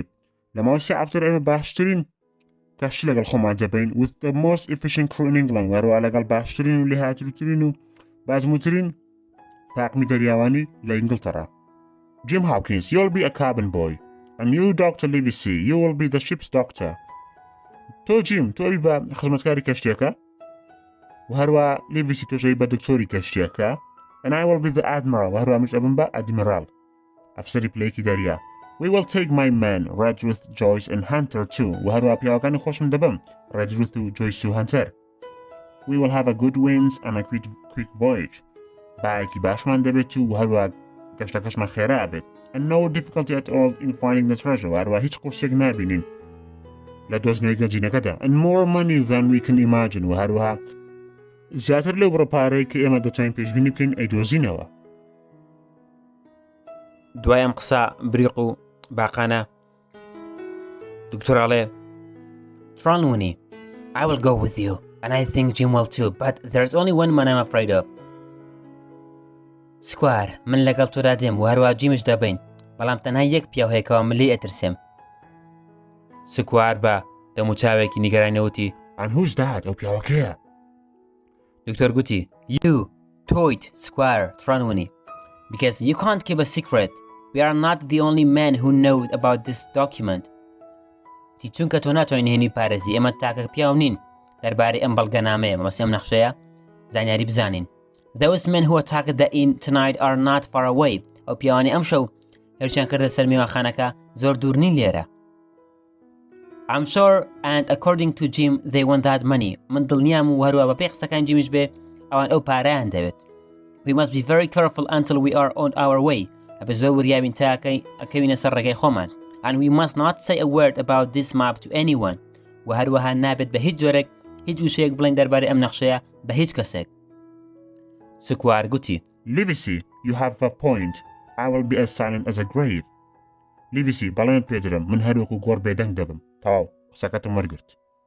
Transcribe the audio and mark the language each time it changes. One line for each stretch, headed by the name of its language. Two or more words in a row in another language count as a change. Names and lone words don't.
Central Kurdish: لەماوەی 3 هەفتەدا ئێمە باشترین کەشتی لەگەڵ خۆمان دەبین
English: with the most efficient crew in England.
Central Kurdish: هەروە لەگەڵ باشترین و لێهاتووترین و بازمووترین تاقمی دەریاوانی لە ئینگلتەرا.
English: Jim Hawkins, you'll be a cabin boy. And you, Dr. Livesey, you will be the ship's doctor.
Central Kurdish: تۆ جیم تۆی بە خزمەتکاری کەشتێکە و هەروە لیڤیسی تۆژەی بە دکتۆری کەشتێکە
English: and I will be the admiral
Central Kurdish: و هەروە منش ئەبم بە ئەدمیرال ئەفسەری پلەیەکی دەریا.
English: We will take my men Redruth, Joyce and Hunter too
Central Kurdish: و هەروە پیاوەکانی خۆشم دەبم Redruth و Joyce و Hunter.
English: We will have a good winds and a quick voyage.
Central Kurdish: باەکی باشمان دەبێت و هەروە گەشتەکەشمان خێرا بێت
English: and no difficulty at all in finding the treasure
Central Kurdish: و هەروە هیچ قورسێک نابینین لە دۆزنەوەی گەنجینەکەدا
English: and more money than we can imagine
Central Kurdish: و هەروەها زیاتر لەو بڕەپارەی کە ئێمە دەتوانین پێشبینی بکەین ئەیدۆزینەوە. دوایم قسە بریق و باقانە دکتۆراڵێ
English: Tronwini, I will go with you, and I think Jim will too, but there's only one man I'm afraid of.
Central Kurdish: سکوار من لەگەڵ تۆدا دێم و هەروە جیمش دەبین بەڵام تەنها یەک پیاو هەیەکەوە من لێ ئەترسێم. سکوار بە دەموچاوێکی نیگەرانەوتی
English: And who's that؟
Central Kurdish: ئەو پیاوەکەیە؟ دکتۆر گوتی
English: You, Toit, Squire, Tronwini, because you can't keep a secret. We are not the only men who know about this document.
Central Kurdish: تی چونکە تۆ ناتوانین هێنی پارێزی ئێمە تاکە پیاو نین دەربارەی ئەم بەڵگەنامەیە مەبەستی ئەم نەخشەیە زانیاری بزانین.
English: Those men who attacked the inn tonight are not far away.
Central Kurdish: ئەو پیاوانی ئەم شەو هێرشیان کردە سەر میوانخانەکە زۆر دوور نین لێرە.
English: I'm sure, and according to Jim, they want that money.
Central Kurdish: من دڵنیام و هەروە بە پێی قسەکان جیمیش بێ ئەوان ئەو پارەیان دەوێت.
English: We must be very careful until we are on our way.
Central Kurdish: ئەبێ زۆر وریابین تا ئەکەوینە سەر ڕێگەی خۆمان.
English: And we must not say a word about this map to anyone.
Central Kurdish: و هەروەها نابێت بە هیچ جۆرێک هیچ وشەیەک بڵین دەربارەی ئەم نەخشەیە بە هیچ کەسێک. سکوار گوتی
English: Livesey, you have a point. I will be as silent as a grave.
Central Kurdish: Livesey بەڵێن پێدرم من هەروەکو گۆڕ بێدەنگ دەبم. تەواو قسەکەتم وەرگرت.